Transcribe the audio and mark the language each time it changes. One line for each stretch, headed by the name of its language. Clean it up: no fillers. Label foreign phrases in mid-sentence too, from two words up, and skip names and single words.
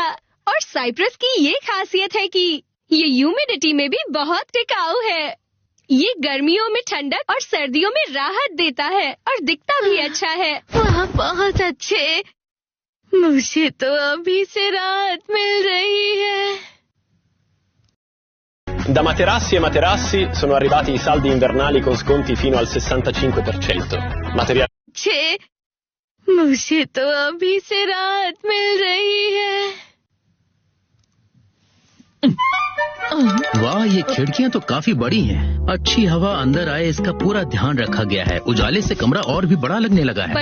Hindi: और साइप्रस की ये खासियत है कि ये ह्यूमिडिटी में भी बहुत टिकाऊ है। ये गर्मियों में ठंडक और सर्दियों में राहत देता है और दिखता भी अच्छा है। वाह, बहुत अच्छे। मुझे तो अभी से राहत मिल रही है।
Italian: Da Materassi e Materassi sono arrivati i saldi invernali con sconti fino al 65%.
Hindi: मुझे तो अभी से राहत मिल रही है। वाह, ये खिड़कियाँ तो काफी बड़ी हैं। अच्छी हवा अंदर आए इसका पूरा ध्यान रखा गया है। उजाले से कमरा और भी बड़ा लगने लगा है।